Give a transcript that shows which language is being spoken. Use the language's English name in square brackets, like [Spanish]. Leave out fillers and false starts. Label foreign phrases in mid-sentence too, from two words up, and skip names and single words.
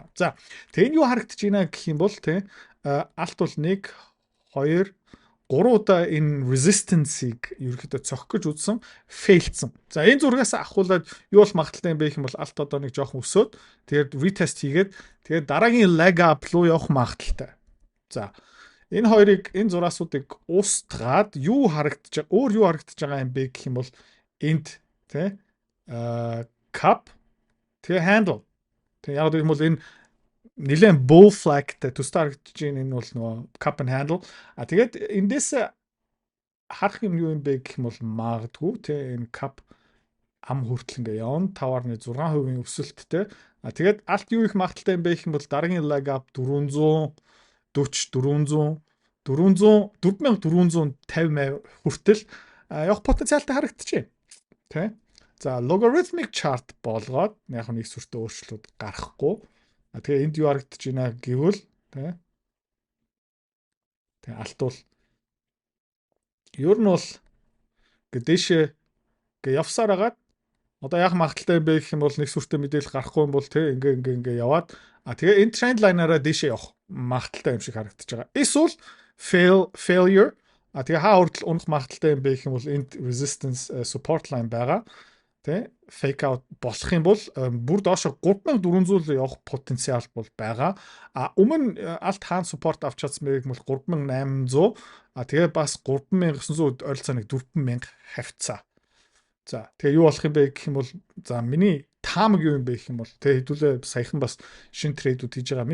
[Mongolian] За тэгээд юу харагдаж байна гэх юм бол тэ алт бол 1 2 3 удаа энэ resistance-ийг ерөөхдөө цохих гэж үзсэн, failдсан. За энэ зургаас ахуулаад юу бол магадaltaй юм бэ гэх юм бол алт одоо нэг жоохон өсөөд тэгээд retest хийгээд тэгээд дараагийн [English] leg up [Mongolian] руу явах магадaltaй. За энэ хоёрыг энэ зураасуудыг устгаад юу харагдаж байгаа юм бэ гэх юм бол энд тэ cup тэгээ handle. Тэгээ яг гэх юм бол энэ нэлээд [English] bull flag- [Mongolian] тэй төстэй харагдаж байна. Энэ бол нөгөө [English] cup and handle. [Mongolian] Тэгээд эндээс харах юм юу юм бэ гэх юм бол магадгүй те энэ cup ам хүртэл ингээ явна 5.6% өсөлттэй. Тэгээд алт юу их магадaltaй юм бэ гэх юм бол дараагийн [English] leg up [Mongolian] 440 400 4450 хүртэл явах потенциалтай харагдаж байна. Тэ. За [English] logarithmic chart [Mongolian] болгоод яг нэг сүртэй өөрчлөлт гарахгүй. Тэгээ энд юу харагдаж байна гэвэл тэ алт бол ер нь бол гээшээ явсаар агаад одоо яг магадaltaй юм бэ гэх юм бол нэг сүртэй мэдээлэл гарахгүй юм бол тэ ингээ яваад тэгээ энэ [English] trend line- [Mongolian] аараа дэшээ явах магадaltaй юм шиг харагдаж байгаа. Эсвэл failure тэгээ хаа хүртэл унах магадaltaй юм бэ гэх юм бол энд [English] resistance support line [Mongolian] байгаа. Тэ [English] fake out [Mongolian] болох юм бол бүр доошо 3400 явах потенциал бол байгаа. Өмнө алт хаан support авч чадсан мэй гэмэл 3800 тэгээ бас 3900 ойролцооныг 4000 хавцаа. За тэгээ юу болох юм бэ гэх юм бол за миний таамаг юу юм бэ гэх юм бол тэгээ хэдүүлээ саяхан бас шин трейдүүд хийж байгаа.